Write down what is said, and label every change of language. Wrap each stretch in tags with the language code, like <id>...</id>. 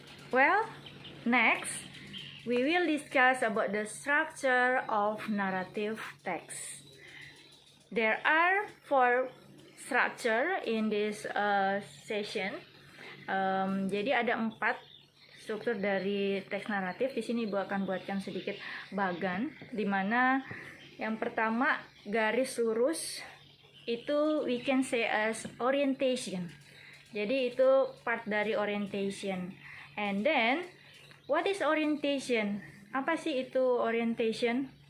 <en>Well, next we will discuss about the structure of narrative text. There are 4 structure in this session.</en> <id>Jadi ada 4 struktur dari teks naratif. Di sini Ibu akan buatkan sedikit bagan, di mana yang pertama garis lurus itu</id> <en>we can say as orientation.</en> <id>Jadi itu part dari orientation.</id> <en>And then what is orientation?</en> <id>Apa sih itu</id> <en>orientation?</en>